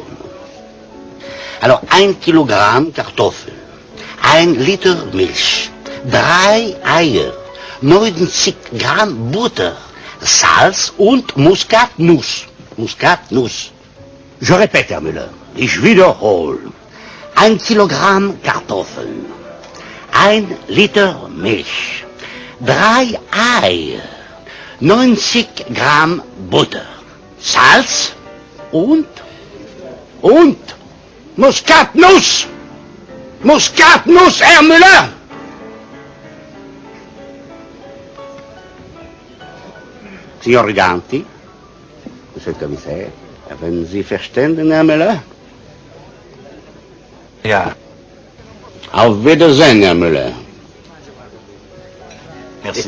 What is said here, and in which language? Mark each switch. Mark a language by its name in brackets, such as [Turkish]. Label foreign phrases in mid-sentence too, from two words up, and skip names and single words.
[German] Alors, 1 Kilogramm Kartoffeln, 1 Liter Milch, 3 Eier, 90 Gramm Butter, Salz und Muskatnuss. Muskatnuss. [French] Je répète, [German] Herr Müller, ich wiederhole. 1 Kilogramm Kartoffeln, 1 Liter Milch, 3 Eier, 90 Gramm Butter, Salz und Muskatnuss! Muskatnuss, Herr Müller! Signor Riganti, [French] Monsieur le Commissaire, [German] haben Sie verstanden, Herr Müller? Ja. Auf Wiedersehen, Herr Müller. Merci.